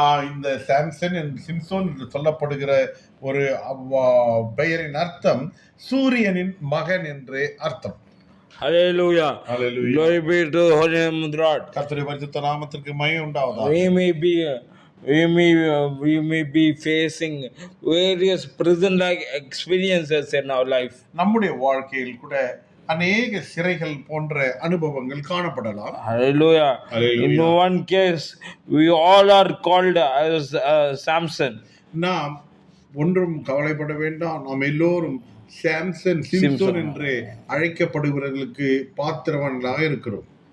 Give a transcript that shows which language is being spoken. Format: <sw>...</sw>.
<ta>இந்த சாம்சன் சிம்சோன் என்று சொல்லப்படுகிற ஒரு பெயரின் அர்த்தம் சூரியனின் மகன் என்று அர்த்தம்.</ta> <en>Hallelujah. Hallelujah. Glory be to the holy name of the Lord.</en> <ta>கர்த்தருடைய பரிசுத்த நாமத்திற்கு மகிமை உண்டாவதாக.</ta> <en>We may be facing various prison-like experiences in our life.</en> <ta>நம்முடைய வாழ்க்கையில் கூட அநேக சிறைகள் போன்ற அனுபவங்கள் காணப்படலாம்.</ta> <en>Hallelujah. In one case, we all are called as Samson.</en> <ta>நாம் ஒன்றும் கவலைப்பட வேண்டாம். நாம் எல்லோரும் சிம்சோன் என்று அழைக்கப்படுகிறவர்களுக்கு பாத்திரவான்களாக இருக்கிறோம்.</ta>